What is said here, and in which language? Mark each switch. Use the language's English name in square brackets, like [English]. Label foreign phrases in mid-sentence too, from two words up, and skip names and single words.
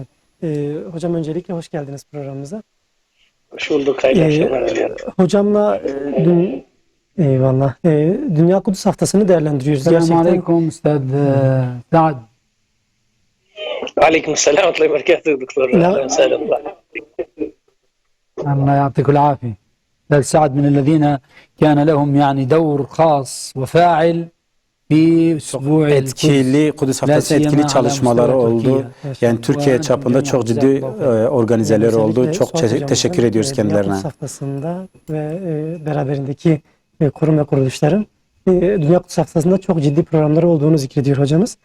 [Turkish] Hocam öncelikle hoş geldiniz programımıza. Hoş bulduk. Hayırlı akşamlar diliyorum. Hocamla eyvallah. Dünya Kudüs Haftası'nı değerlendiriyoruz. [Arabic] السلام عليكم أستاذ سعد. وعليكم السلام ورحمة الله وبركاته دكتور. الله يعطيك العافية. أستاذ سعد من الذين كان لهم يعني دور خاص وفاعل في أسبوع [Turkish] etkili Kudüs Haftası etkili çalışmaları oldu. Yani Türkiye çapında çok ciddi organizeler oldu. Çok teşekkür ediyoruz kendilerine. Kudüs Haftası'nda ve beraberindeki kurum ve kuruluşların Dünya Kudüs Haftası'nda çok ciddi programları olduğunu zikrediyor hocamız.